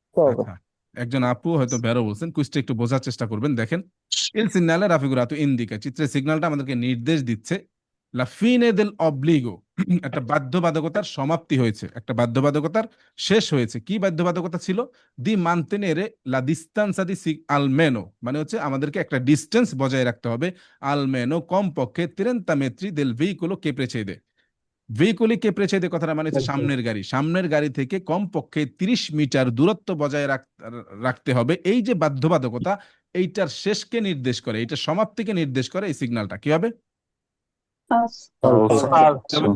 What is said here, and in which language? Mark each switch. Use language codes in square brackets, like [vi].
[bn] আচ্ছা, একজন আপু হয়তো বেরো বলছেন, কুইজটা একটু বোঝার চেষ্টা করবেন। দেখেন, [it] il segnale raffigurato indica, [bn] চিত্রের সিগন্যালটা আমাদেরকে নির্দেশ দিচ্ছে [it] la fine del obbligo, [bn] একটা বাধ্যবাধকতার সমাপ্তি হয়েছে, একটা বাধ্যবাধকতার শেষ হয়েছে। কি বাধ্যবাধকতা ছিল? [it] দি mantenere la distanza di almeno, [bn] মানে হচ্ছে আমাদেরকে একটা ডিস্টেন্স বজায় রাখতে হবে, [it] almeno কমপক্ষে 30 metri del veicolo che precede। [bn] ভেহিকলি কে প্রেছেদে কথাটা মানে হচ্ছে সামনের গাড়ি, সামনের গাড়ি থেকে কমপক্ষে 30 মিটার দূরত্ব বজায় রাখতে হবে। এই যে বাধ্যবাধকতা, এইটার শেষকে নির্দেশ করে, এইটার সমাপ্তিকে নির্দেশ করে এই সিগন্যালটা। কি হবে? ফালসো।